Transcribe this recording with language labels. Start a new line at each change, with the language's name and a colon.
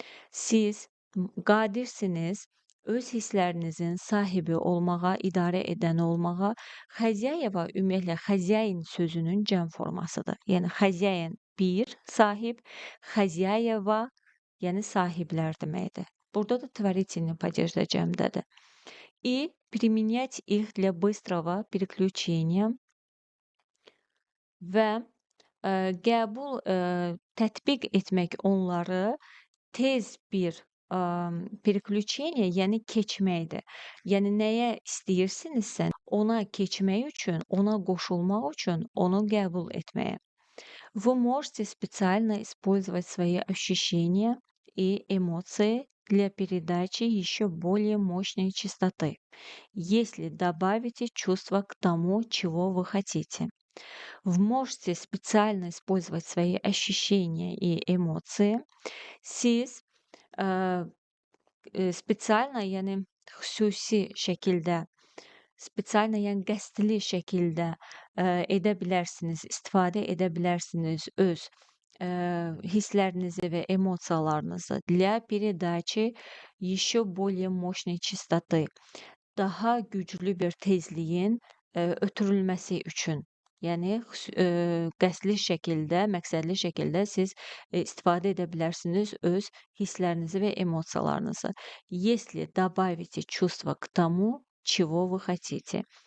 Azerbaijani: Siz qadirsiniz öz hisslərinizin sahibi olmağa, idarə edən olmağa. Xəzəyeva ümumiyyətlə xəzəyin sözünün cəm formasıdır. Yəni xəzəyin bir sahib, xəzəyeva yəni sahiblər deməkdir. Burada da
Russian: творительный падеж
Azerbaijani: də cəmdədir.
Russian: И применять их для быстрого переключения
Azerbaijani: və qəbul tətbiq etmək onları tez bir переключение, yəni keçməkdir. Yəni nəyə istəyirsinizsə, ona keçmək üçün, ona qoşulmaq üçün onu qəbul etməyə.
Russian: Вы можете специально использовать свои ощущения и эмоции для передачи еще более мощной частоты, если добавите чувство к тому, чего вы хотите. Вы можете специально использовать свои ощущения и эмоции.
Azerbaijani: Siz spesialna, yəni xüsusi şəkildə, spesialna, yəni qəsdli şəkildə edə bilərsiniz, istifadə edə bilərsiniz öz hisslərinizi və emosiyalarınızı
Russian: для передачи еще более mощной частоты,
Azerbaijani: daha güclü bir tezliyin ötürülməsi üçün. Yəni qəsdli şəkildə, məqsədli şəkildə siz istifadə edə bilərsiniz öz hisslərinizi və emosiyalarınızı.
Russian: Если добавите чувство к тому, чего вы хотите.